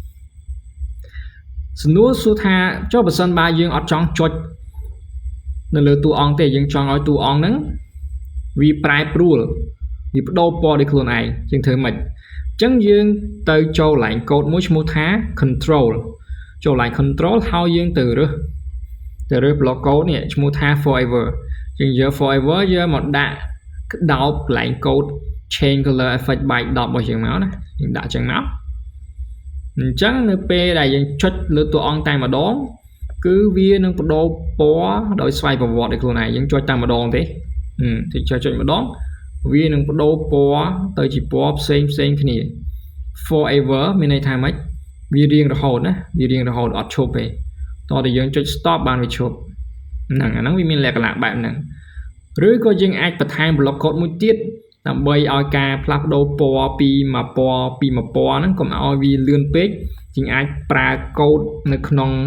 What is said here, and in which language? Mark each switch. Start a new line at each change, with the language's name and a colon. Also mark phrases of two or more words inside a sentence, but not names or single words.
Khmer: សំណួរសួរថាចុះបើសិនបើយើងអត់ចង់ចុចនៅលើតួអង្គទេយើងចង់ឲ្យតួអង្គហ្នឹងវាប្រែប្រួលវាបដូរពណ៌ដោយខ្លួនឯងយើងធ្វើម៉េចអញ្ចឹងយើងទៅចូល
English: line code
Khmer: មួយឈ្មោះថា control ចូល
English: line control
Khmer: ហើយយើង ទៅរើស
English: block code
Khmer: នេះឈ្មោះថា forever យើងយក forever យកមកដាក់ដោប
English: line code change color effect by 10
Khmer: របស់យើងមកណាយើងដាក់ចឹងមកអញ្ចឹងនៅ ពេលដែលយើងចុចលើតួអង្គតែម្ដងគឺវានឹងបដូរពណ៌ដោយស្វ័យប្រវត្តិដោយខ្លួនឯងយើងចុច តែម្ដងទេទីចុចម្ដងវានឹងបដូរពណ៌ទៅជាពណ៌ផ្សេងគ្នា forever មានន័យថាម៉េចវារៀងរហូតណាវារៀងរហូតអត់ឈប់ទេតោះតែយើងចុច stop បានវាឈប់ហ្នឹងអាហ្នឹងវាមានលក្ខណៈបែបហ្នឹងឬក៏យើងអាចបន្ថែម
English: block code
Khmer: មួយទៀតដើម្បីឲ្យការផ្លាស់ប្ដូរពណ៌ពីមួយពណ៌ហ្នឹងកុំឲ្យវាលឿនពេកយើងអាចប្រើ code នៅក្នុង